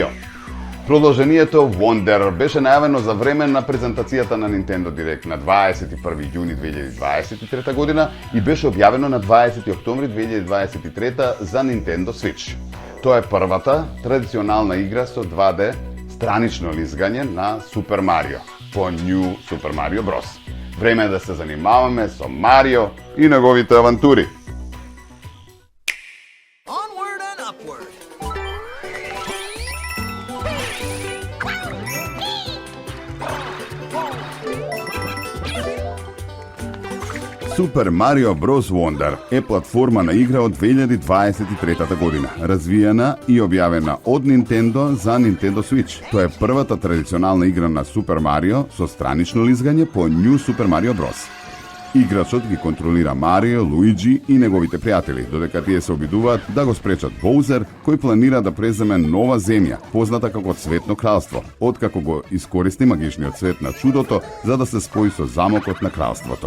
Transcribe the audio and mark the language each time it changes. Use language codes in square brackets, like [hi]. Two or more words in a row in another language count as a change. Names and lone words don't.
[mk] Продолжението Wonder беше најавено за време на презентацијата на Nintendo Direct на 21 јуни 2023 година и беше објавено на 20 октомври 2023 за Nintendo Switch. Тоа е првата традиционална игра со 2D странично лизгање на Супер Марио по New Super Mario Bros. Време е да се занимаваме со Марио и неговите авантури. [en] Onward and upward. [mk] Super Mario Bros. Wonder е платформа игра од 2023 година, развиена и објавена од Nintendo за Nintendo Switch. Тоа е првата традиционална игра на Super Mario со странично лизгање по New Super Mario Bros. Играчот ги контролира Марио, Луиджи и неговите пријатели, додека тие се обидуваат да го спречат Боузер, кој планира да преземе нова земја, позната како Цветно кралство, откако го искористи магичниот цвет на чудото за да се спои со замокот на кралството.